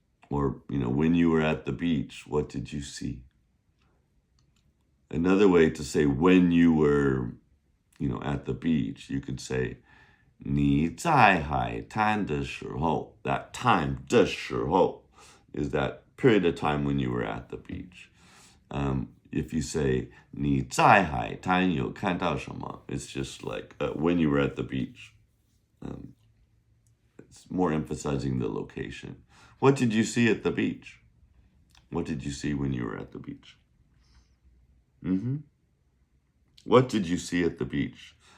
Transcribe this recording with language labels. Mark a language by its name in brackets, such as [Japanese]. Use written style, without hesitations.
[English] Or, when you were at the beach, what did you see? Another way to say when you were, at the beach, you could say, [Chinese] 你在海滩的时候 [English] that time, 的时候 is that period of time when you were at the beach. If you say, [Chinese] 你在海滩有看到什么? [English] It's just like when you were at the beach. It's more emphasizing the location. What did you see at the beach? What did you see when you were at the beach? What did you see at the beach?